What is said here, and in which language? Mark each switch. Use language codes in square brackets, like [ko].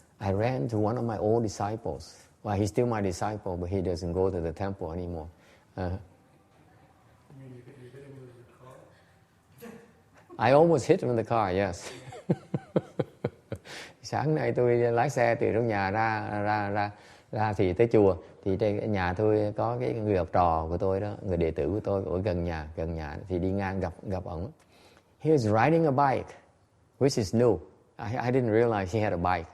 [en] I ran to one of my old disciples. Well, he's still my disciple, but he doesn't go to the temple anymore. I almost hit him in the car, yes. [vi] Sáng nay tôi lái xe từ trong nhà ra thì tới chùa. Thì trên nhà tôi có cái người học trò của tôi đó, người đệ tử của tôi ở gần nhà thì đi ngang gặp ổng. [en] He was riding a bike, which is new. I didn't realize he had a bike.